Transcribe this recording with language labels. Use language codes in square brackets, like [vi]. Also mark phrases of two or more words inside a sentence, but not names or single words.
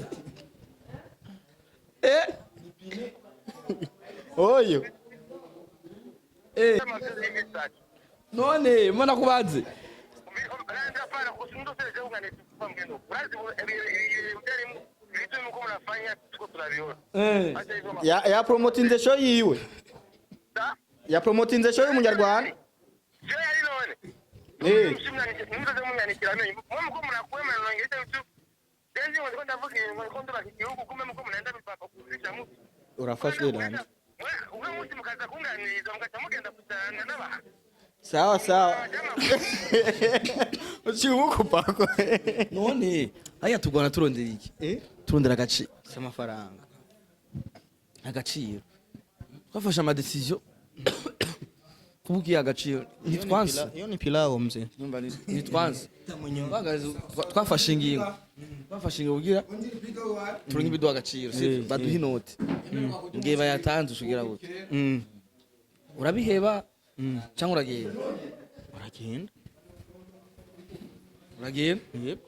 [rn] Oyo. None mbona kubaze. Ya [en] promoting show [rn] yiwe. Ya [en] promoting show [rn] y'umunyarwanda. Urafashwe nani? Sawa. [sw] Uchibuko pako. [rn] None aya tugwana turondera iki? Turondera agaci Amafaranga. Agaciro. Twafashe ama decision kubukiye agaciro ntitwanze [sw] Iyo ni pilau mzee. [rn] ntitwanze twafashe ingingo kugira turonke ibiduha agaciro baduha inoti ngiye bayatanze ushugira gute urabiheba cyangwa uragenda Yep.